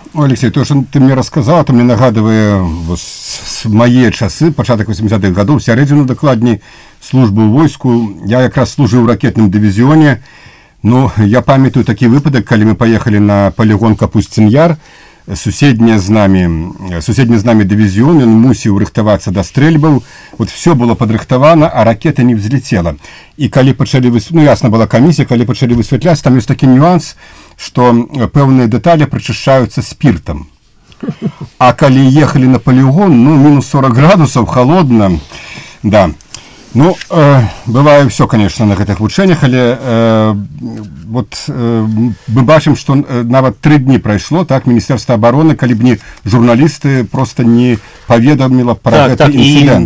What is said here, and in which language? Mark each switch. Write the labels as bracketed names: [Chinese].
[Belarusian] Алексей, то, што ты мне рассказаў, то мне нагадывае мае часы, пачатак 80-х гадоў, сярэдзіну дакладней службы ў войску. Я якраз служыў у ракетным дывізіёне. Ну, я памятаю такі выпадак, калі мы паехалі на палігон Капусцін-Яр. Суседні з намі дывізіён, ён мусіў рыхтавацца да стрэльбаў. [Russian] Вот все было падрыхтавана, а ракета не взлетела. [Belarusian] І калі пачалі ясна была камісія, калі пачалі высвятляць, там ёсць такі нюанс, што пэўныя дэталі прачышчаюцца спіртам. А калі ехалі на палігон, мінус 40 градусаў, холодна, да. Ну, бывае [Russian] все, конечно, [Belarusian] на гэтых вучэннях, але мы бачым, што нават 3 дні прайшло, так, Міністэрства абароны, калі б не журналісты, просто не паведаміла пра гэты інцыдэнт.